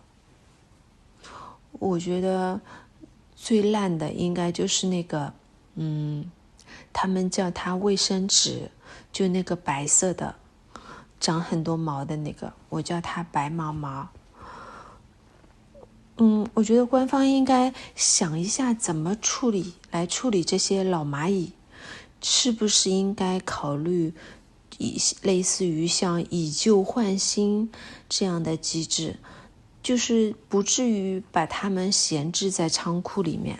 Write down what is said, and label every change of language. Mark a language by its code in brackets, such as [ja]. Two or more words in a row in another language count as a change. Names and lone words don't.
[zh] 我覺得最爛的應該就是那個他們叫它衛生紙，就那個白色的長很多毛的那個，我叫它白毛毛。我覺得官方應該想一下怎麼處理這些老螞蟻，是不是應該考慮類似於像以舊換新這樣的機制，就是不至於把它們閒置在倉庫裡面。